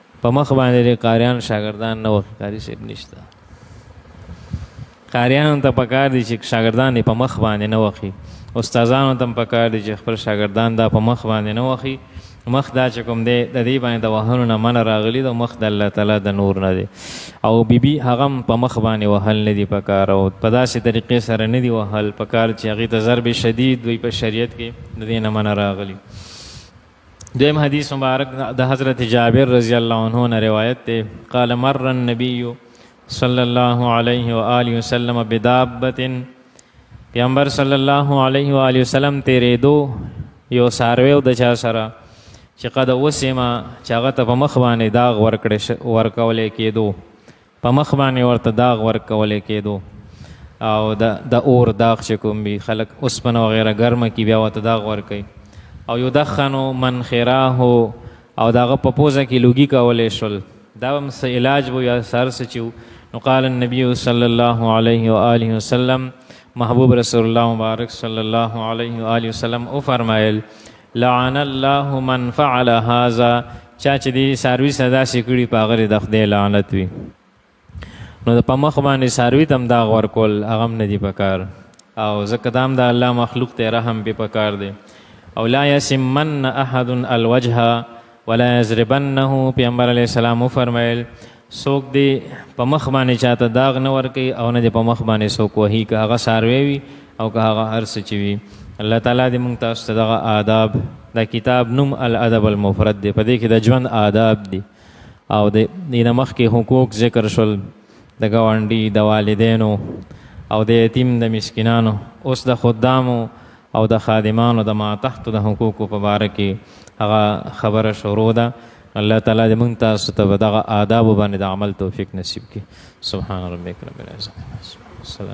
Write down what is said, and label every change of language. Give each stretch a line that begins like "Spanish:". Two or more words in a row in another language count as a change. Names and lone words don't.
Pashto: په مخ باندې قاریان شاګردان نه وخت قاری صاحب نشته قاریانو ته پکار دي چې شاګردان په مخ باندې نه وخی استادانو ته پکار دي چې خپل شاګردان دا په مخ باندې نه وخی مخ دا چې کوم دی د دې باندې د وهلو نه منع راغلی د مخ د الله تعالی د نور نه دی او بیبي هغه په مخ باندې وهل نه دی پکار او په داسې طریقې سره نه دی وهل پکار چې هغې ته
Arabic: ضرب شدید
Pashto: وي په شریعت کې د دې نه منع راغلی دویم حدیث مبارک د حضرت جابر
Arabic: رضی الله عنه
Pashto: نه روایت دی
Arabic: قال مر النبي صلی الله علیه و آله وسلم بدابة
Pashto: پیغمبر
Arabic: صلی الله علیه و آله وسلم
Pashto: تیرېدو یو څاروی د چا سره چې
Arabic: قد وسمه
Pashto: چې هغه ته په مخ باندې داغ ورکولی کېدو په مخ باندې ورته داغ ورکولی کېدو او د اور داغ چې کوم وي خلک اوسپنه وغیره ګرمه کي بیا ورته داغ ورکوي او
Arabic: یدخنو منخراه
Pashto: او د هغه په پوزه کې لوګي کولی شول دا هم څه علاج به یا سر څه چې نو
Arabic: قال النبي صلی الله علیه و آله وسلم
Pashto: محبوب رسول الله مبارک
Arabic: صلی الله علیه و آله وسلم
Pashto: او فرمایل
Arabic: لعن الله من فعل هذا
Pashto: چا چې دې څاروي سزا شي کړي په هغه د خدای لعنت وي نو د په مخ باندې څاروي ته هم داغ ورکول هغه هم نه دي پکار او ځکه دا هم د الله مخلوق ته رحم پې پکار دی او
Arabic: لا یسمن احد الوجه ولا یضربنه
Pashto: پیغمبر
Arabic: علیه السلام
Pashto: وفرمیل څوک دې په مخ باندې چاته داغ نه ورکوي او نه دې په مخ باندې څوک وهي که هغه څاروی وي او که هغه هر څه چې وي الله تعالی دې موږ تاسو ته دغه آداب دا کتاب نوم الادب المفرد دی په دې کې د ژوند آداب دي او د نه مخکې حقوق ذکر شول د ګاونډي د والدینو او د یتیم د مسکینانو اوس د خدامو او د خادمانو د ما تحت د حقوقو په باره کې هغه خبره شروع ده الله تعالی دې موږ تاسو ته دغه آدابو باندې د عمل توفیق نصیب کړي
Arabic: سبحان ربک رب العزة